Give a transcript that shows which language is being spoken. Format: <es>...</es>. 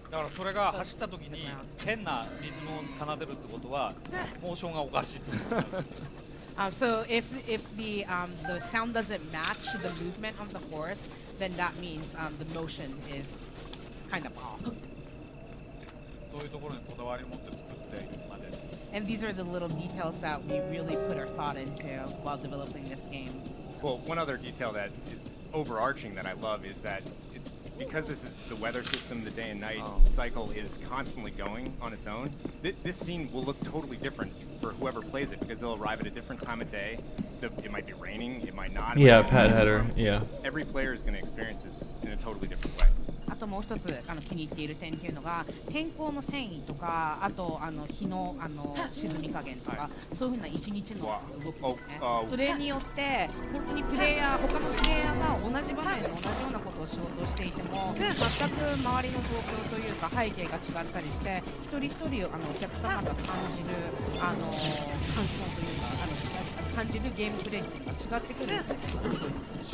<ja>だからそれが走った時に変なリズムを奏でるってことはモーションがおかしいってことなんです。</ja> <en>So if the sound doesn't match the movement of the horse, then that means the motion is kind of off.</en> <ja>そういうところにこだわりを持って作っている馬です。</ja> <en>And these are the little details that we really put our thought into while developing this game. Well, one other detail that is overarching that I love is that because this is the weather system, the day and night cycle is constantly going on its own. This scene will look totally different for whoever plays it because they'll arrive at a different time of day. It might be raining, it might not. Yeah, Pat Header. Yeah. Every player is going to experience this in a totally different way.</en> <ja>あともう一つ気に入っている点っていうのが天候の遷移とかあと日の沈み加減とか、そういうふうな一日の動きですね。それによって本当に他のプレイヤーが同じ場面で同じようなことをしようとしていても全く周りの状況というか背景が違ったりして一人一人お客様が感じる感想というか感じるゲームプレイっていうのが違ってくるっていうのがすごいです。</ja>